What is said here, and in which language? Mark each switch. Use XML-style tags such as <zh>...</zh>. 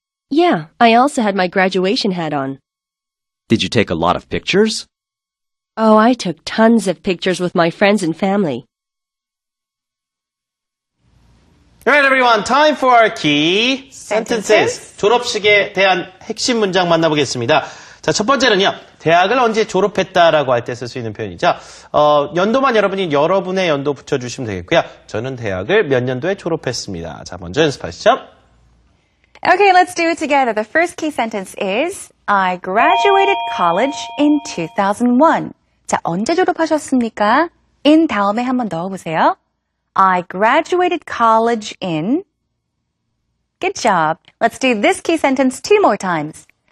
<en>Yeah, I also had my graduation hat on. Did you take a lot of pictures? Oh, I took tons of pictures with my friends and family. All right, everyone. Time for our key sentences.</en> <ko>졸업식에 대한 핵심 문장 만나보겠습니다. 자, 첫 번째는요. 대학을 언제 졸업했다라고 할 때 쓸 수 있는 표현이죠. 연도만 여러분이 여러분의 연도 붙여주시면 되겠고요. 저는 대학을 몇 년도에 졸업했습니다. 자, 먼저 연습하시죠.</ko> <en>Okay, let's do it together. The first key sentence is I graduated college in 2001.</en> <ko>자, 언제 졸업하셨습니까? in 다음에 한번 넣어보세요.</ko> <en>I graduated college in. Good job. Let's do this key sentence 2 more times.</en>